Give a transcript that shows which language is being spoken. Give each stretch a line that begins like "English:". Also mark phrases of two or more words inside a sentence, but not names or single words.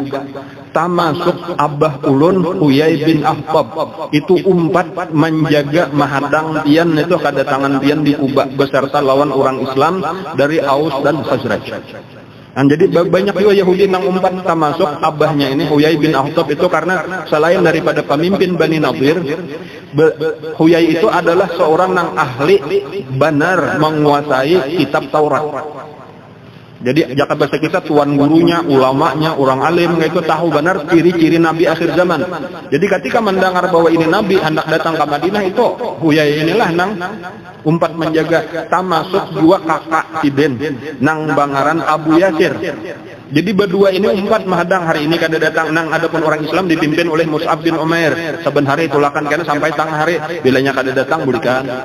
Banjar: Termasuk abah ulun Huyai bin Akhtab itu umpat menjaga mahadang pian itu kedatangan pian di Kuba beserta lawan orang Islam dari Aus dan Khazraj. Jadi banyak juga Yahudi yang umpat, termasuk abahnya ini Huyai bin Akhtab itu, karena selain daripada pemimpin Bani Nadir, Huyai itu adalah seorang yang ahli benar menguasai kitab Taurat. Jadi jaka bahasa kita tuan gurunya, ulamanya, orang alim itu tahu benar ciri-ciri Nabi akhir zaman. Jadi ketika mendengar bahwa ini Nabi hendak datang ke Madinah, itu Huyai inilah nang umpat menjaga, termasuk dua kakak Tiden nang bangaran Abu Yasir. Jadi berdua ini umpat mahadang hari ini kada datang nang, adapun orang Islam dipimpin oleh Mus'ab bin Umair. Saben hari tulakan karena sampai tengah hari, bilanya kada datang bulikan.